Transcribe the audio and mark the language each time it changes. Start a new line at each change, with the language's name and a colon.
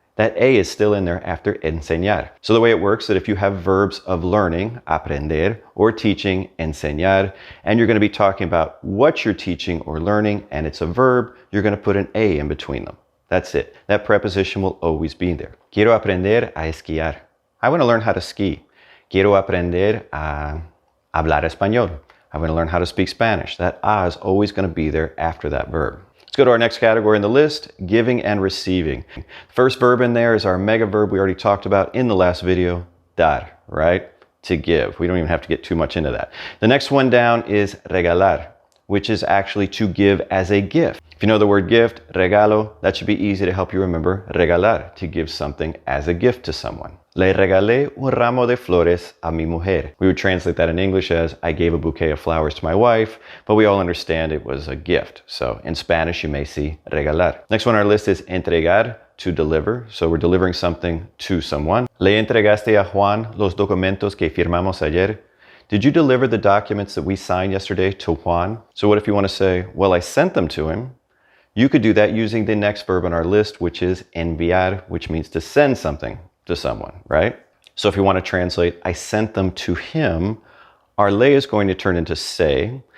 English: That a is still in there after enseñar. So the way it works is that if you have verbs of learning, aprender, or teaching, enseñar, and you're going to be talking about what you're teaching or learning, and it's a verb, you're going to put an a in between them. That's it. That preposition will always be there.
Spanish: Quiero aprender a esquiar.
English: I want to learn how to ski.
Spanish: Quiero aprender a hablar español.
English: I want to learn how to speak Spanish. That a is always going to be there after that verb. Let's go to our next category in the list, giving and receiving. First verb in there is our mega verb we already talked about in the last video, dar, right? To give. We don't even have to get too much into that. The next one down is regalar, which is actually to give as a gift. If you know the word gift, regalo, that should be easy to help you remember regalar, to give something as a gift to someone.
Spanish: Le regalé un ramo de flores a mi mujer.
English: We would translate that in English as I gave a bouquet of flowers to my wife, but we all understand it was a gift. So in Spanish, you may see regalar. Next one on our list is entregar, to deliver. So we're delivering something to someone.
Spanish: Le entregaste a Juan los documentos que firmamos ayer.
English: Did you deliver the documents that we signed yesterday to Juan? So what if you want to say, well, I sent them to him? You could do that using the next verb on our list, which is enviar, which means to send something to someone, right? So if you want to translate, I sent them to him, our le is going to turn into se.